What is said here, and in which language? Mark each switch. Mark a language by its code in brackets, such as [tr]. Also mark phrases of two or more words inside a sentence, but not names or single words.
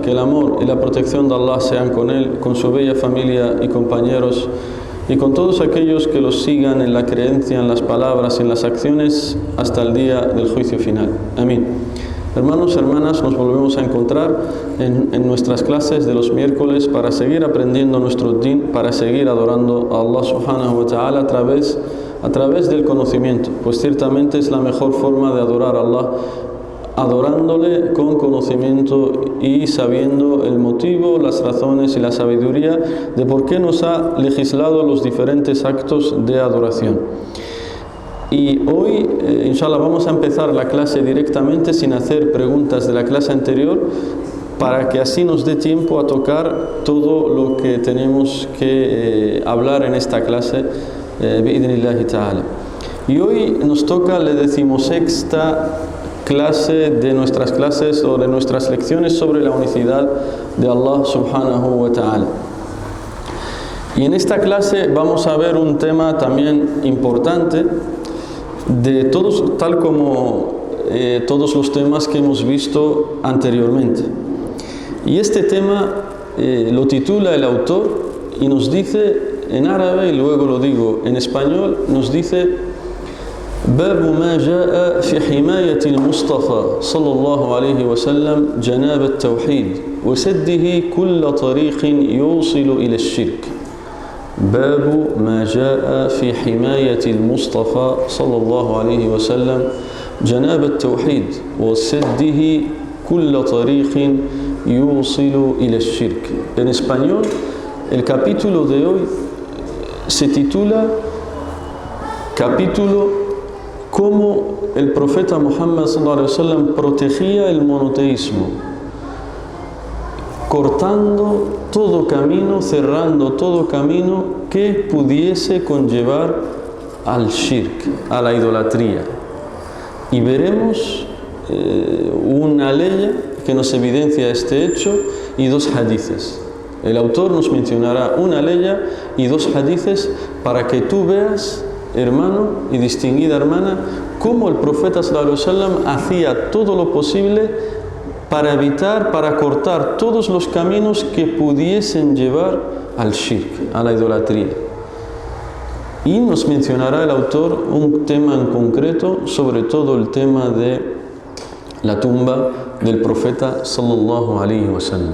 [es] Que el amor y la protección de Allah sean con él, con su bella familia y compañeros, y con todos aquellos que los sigan en la creencia, en las palabras, en las acciones, hasta el día del juicio final. Amén. Hermanos, hermanas, nos volvemos a encontrar en nuestras clases de los miércoles para seguir aprendiendo nuestro din, para seguir adorando a Allah [ar] سبحانه وتعالى [es] a través del conocimiento, pues ciertamente es la mejor forma de adorar a Allah, adorándole con conocimiento y sabiendo el motivo, las razones y la sabiduría de por qué nos ha legislado los diferentes actos de adoración. Y hoy, inshallah, vamos a empezar la clase directamente sin hacer preguntas de la clase anterior, para que así nos dé tiempo a tocar todo lo que tenemos que hablar en esta clase, [ar] بإذن الله تعالى. [es] Y hoy nos toca la 16ª clase de nuestras clases o de nuestras lecciones sobre la unicidad de Allah [ar] سبحانه وتعالى. [es] Y en esta clase vamos a ver un tema también importante de todos, tal como todos los temas que hemos visto anteriormente. Y este tema lo titula el autor y nos dice en árabe, y luego lo digo en español, nos dice: [ar] باب ما جاء في حماية المصطفى صلى الله عليه وسلم جناب التوحيد وسده كل طريق يوصل إلى الشرك. باب ما جاء في حماية المصطفى صلى الله عليه وسلم جناب التوحيد وسده كل طريق يوصل إلى الشرك. [es] En español, el capítulo de hoy se titula capítulo cómo el profeta Muhammad [ar] صلى الله عليه وسلم [es] protegía el monoteísmo, cortando todo camino, cerrando todo camino que pudiese conllevar al shirk, a la idolatría. Y veremos una ley que nos evidencia este hecho y dos hadices. El autor nos mencionará una ley y dos hadices para que tú veas, hermano y distinguida hermana, cómo el profeta [ar] صلى الله عليه وسلم [es] hacía todo lo posible para evitar, para cortar todos los caminos que pudiesen llevar al shirk, a la idolatría. Y nos mencionará el autor un tema en concreto, sobre todo el tema de la tumba del profeta [ar] صلى الله عليه وسلم.